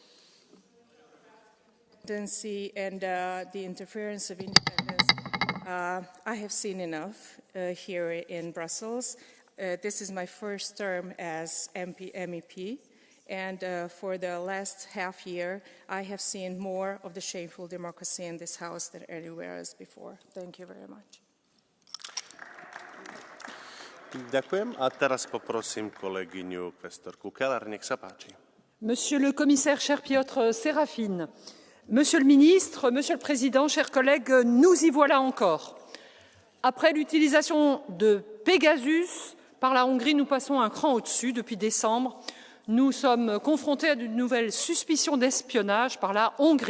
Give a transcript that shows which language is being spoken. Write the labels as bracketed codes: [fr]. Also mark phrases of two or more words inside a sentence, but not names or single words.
[en] And the interference of independence, I have seen enough here in Brussels. This is my first term as MEP, and for the last half year, I have seen more of the shameful democracy in this House than anywhere else before. Thank you very much. [sk] Ďakujem. A teraz poprosím kolegyňu kvestorku Keller, nech sa páči. [fr] Monsieur le commissaire, cher Piotr Sérafine, Monsieur le ministre, Monsieur le Président, chers collègues, nous y voilà encore. Après l'utilisation de Pegasus par la Hongrie, nous passons un cran au-dessus. Depuis décembre, nous sommes confrontés à de nouvelles suspicions d'espionnage par la Hongrie.